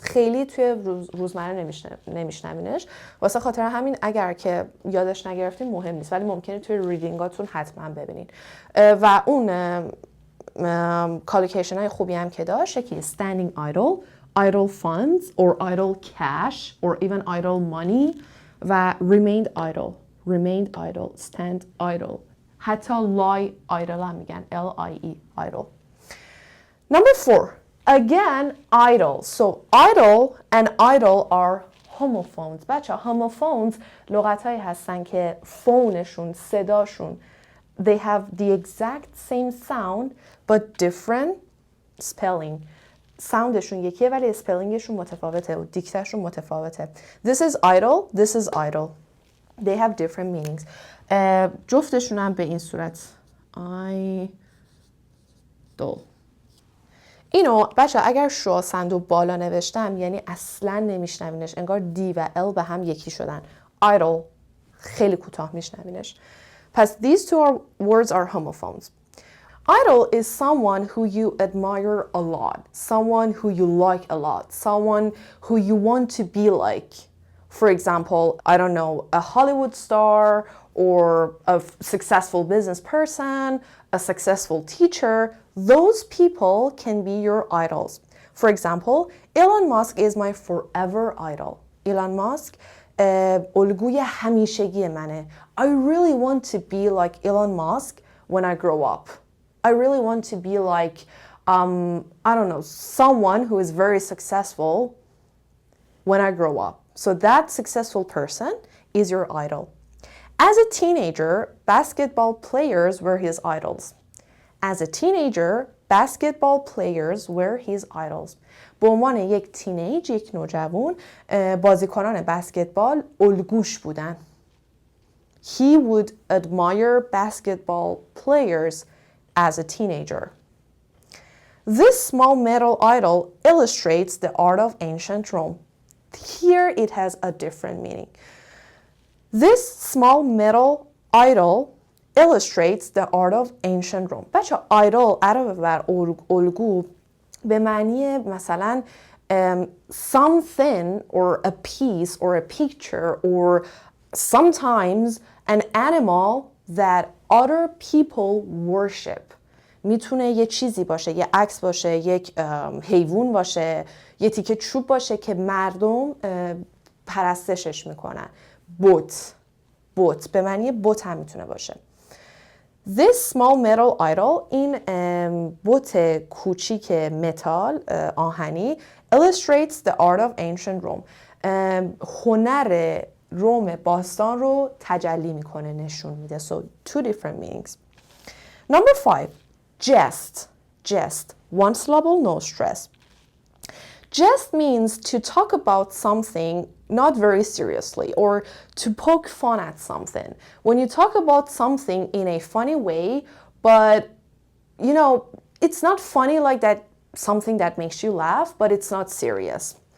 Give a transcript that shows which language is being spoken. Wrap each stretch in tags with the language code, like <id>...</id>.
<fa>خیلی توی روزمره نمیشنوینش. واسه خاطر همین اگر که یادش نگرفتین مهم نیست، ولی ممکنه توی ریدینگاتون حتما ببینین. و اون کالوکیشن های خوبی هم که داشت یکی</fa> <en>standing idle, idle funds or idle cash or even idle money و remained idle, remained idle, stand idle.</en> <fa>حتی</fa> <en>lie idle</en> <fa>هم میگن,</fa> <en>L-I-E, idle. Number 4. Again, idle. So idle and idle are homophones.</en> <fa>بچه</fa> <en>homophones</en> <fa>لغات هایی هستن که فونشون، صداشون</fa> <en>they have the exact same sound but different spelling.</en> <fa>ساوندشون یکیه ولی اسپلینگشون متفاوته و دیکتهشون متفاوته.</fa> <en>This is idle, this is idle. They have different meanings.</en> <fa>جفتشون هم به این صورت idle. اینو بچه اگر شو صندوق بالا نوشتم یعنی اصلا نمیشنوینش، انگار دی و ال به هم یکی شدن. idle خیلی کوتاه میشنوینش. پس</fa> <en>these two words are homophones. Idle is someone who you admire a lot, someone who you like a lot, someone who you want to be like. For example, I don't know, a Hollywood star or a successful business person, a successful teacher. Those people can be your idols. For example, Elon Musk is my forever idol.</en> <fa>Elon Musk الگوی همیشگی منه.</fa> <en>I really want to be like Elon Musk when I grow up. I really want to be like, I don't know, someone who is very successful when I grow up. So that successful person is your idol. As a teenager, basketball players were his idols. As a teenager, basketball players were his idols.</en> <fa>به عنوان یک تینیج، یک نوجوان، بازیکنان بسکتبال الگوش بودن.</fa> <en>He would admire basketball players as a teenager. This small metal idol illustrates the art of ancient Rome. Here it has a different meaning. This small metal idol illustrates the art of ancient Rome.</en> <fa>بچه</fa> <en>idol</en> <fa>علاوه بر الگو به معنی مثلا</fa> <en>something or a piece or a picture or sometimes an animal that other people worship.</en> <fa>میتونه یه چیزی باشه، یه عکس باشه، یک حیوان باشه، یه تیکه چوب باشه که مردم پرستشش میکنن. بت به معنی بت هم میتونه باشه.</fa> <en>This small metal idol،</en> <fa>این بت کوچیک متال آهنی</fa> <en>illustrates the art of ancient Rome.</en> <fa>هنر روم باستان رو تجلی میکنه، نشون میده.</fa> <en>So two different meanings. Number 5, jest. One syllable, no stress. Jest means to talk about something not very seriously or to poke fun at something. When you talk about something in a funny way, but you know, it's not funny like that, something that makes you laugh, but it's not serious.</en>